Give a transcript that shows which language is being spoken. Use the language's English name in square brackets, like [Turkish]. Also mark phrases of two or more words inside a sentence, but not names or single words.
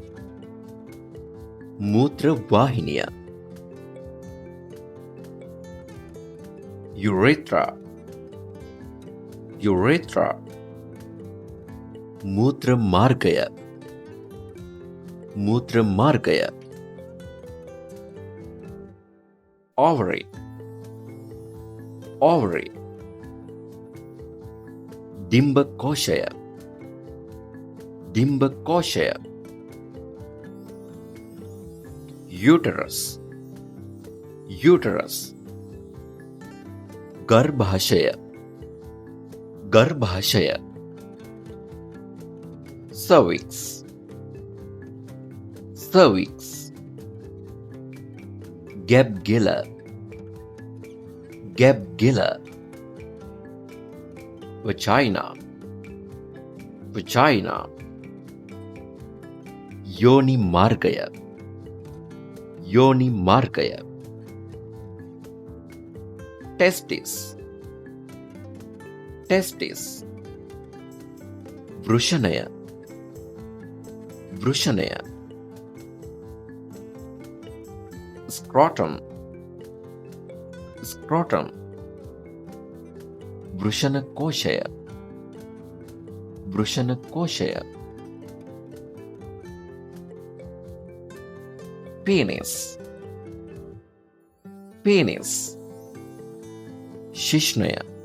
[Sinhala] මූත්‍ර වාහිනිය [English] urethra urethra [Sinhala] මූත්‍ර මාර්ගය මූත්‍ර මාර්ගය ovary ovary ඩිම්බ කෝෂය ඩිම්බ කෝෂය [English] uterus uterus [Sinhala] ගර්භාෂය ගර්භාෂය [English] cervix cervix [Sinhala] ගැබ් ගෙල ගැබ් ගෙල vagina vagina යෝනි මාර්ගය යෝනි මාර්ගය [English] testis testis වෘෂණය [Sinhala] වෘෂණය [English] scrotum scrotum [Sinhala] වෘෂණ කෝෂය වෘෂණ කෝෂය [English] penis penis [Sinhala] શિશ્નය